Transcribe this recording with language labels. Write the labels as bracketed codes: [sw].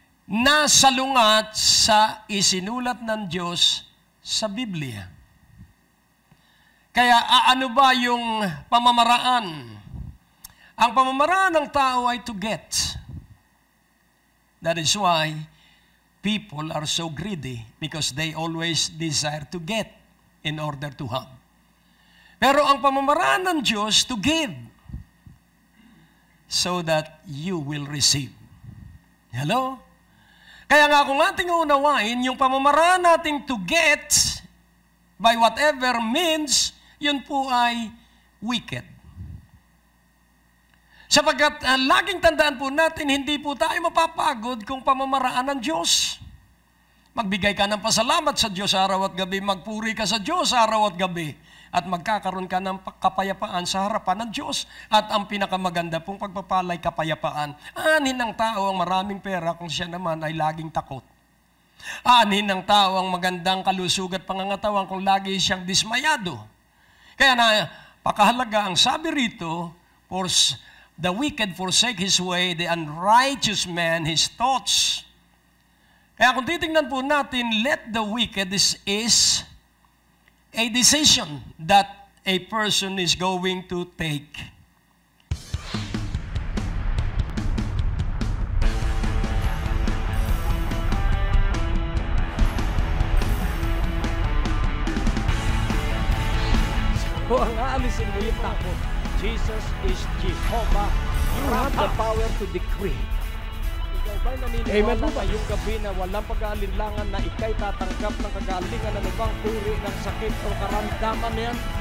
[tl] Nasalungat sa isinulat ng Diyos sa Biblia. Kaya ano ba yung pamamaraan? Ang pamamaraan ng tao ay [en] to get. That is why people are so greedy, because they always desire to get in order to have. [tl] Pero ang pamamaraan ng Diyos [en] to give so that you will receive. [tl] Hello? Kaya nga kung ating unawain, yung pamamaraan nating [en] to get by whatever means, [tl] yun po ay wicked. Sapagkat laging tandaan po natin, hindi po tayo mapapagod kung pamamaraan ng Diyos. Magbigay ka ng pasalamat sa Diyos araw at gabi, magpuri ka sa Diyos araw at gabi, at magkakaroon ka ng kapayapaan sa harapan ng Diyos. At ang pinakamaganda pong pagpapalay, kapayapaan. Anin ng tao ang maraming pera kung siya naman ay laging takot. Anin ng tao ang magandang kalusugat pangangatawan kung lagi siyang dismayado. Kaya na, pakahalaga ang sabi rito, [en] for the wicked forsake his way, the unrighteous man his thoughts. [tl] Kaya kung titingnan po natin, [en] let the wicked is a decision that a person is going to take. So, [tl] ang aalisin mo yung takot. [en] Jesus is Jehovah. You have the power to decree. [tl] ba'y naniniwala Amen po ba? ngayong gabi na walang pag-aalinlangan na ikay tatanggap ng kagalingan ng ibang uri ng sakit o karamdaman yan?